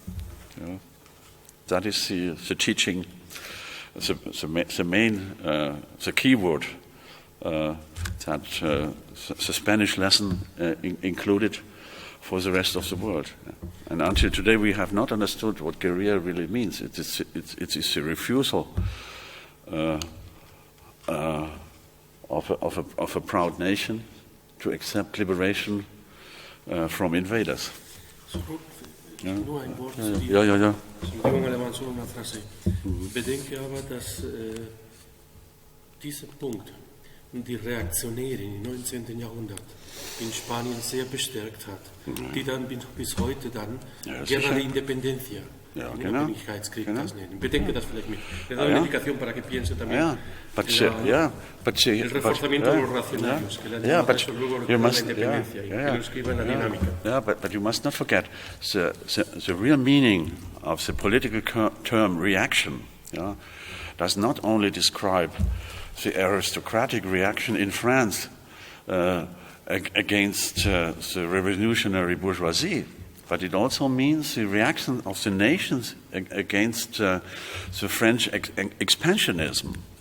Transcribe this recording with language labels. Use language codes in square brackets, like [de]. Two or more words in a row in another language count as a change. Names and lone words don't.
[en] That is the teaching, the main, the key word that the Spanish lesson included for the rest of the world. And until today, we have not understood what guerrilla really means. It is a refusal of a proud nation to accept liberation from invaders. [de] Nur ein Wort zu dir. Ja. [es] Solo una frase. [de] Bedenke aber, dass dieser Punkt die Reaktionäre im 19. Jahrhundert in Spanien sehr bestärkt hat, die dann bis heute dann [es] Guerra de Independencia, [de] Unabhängigkeitskrieg das nennen. Bedenke das vielleicht mit. [es] Le da una indicación para que piense también. El reforzamiento de los racionarios, que le han llamado eso luego la independencia, y que lo escriba en la dinámica. [en] But you must not forget the real meaning of the political term reaction does not only describe the aristocratic reaction in France against the revolutionary bourgeoisie, but it also means the reaction of the nations against the French expansionism.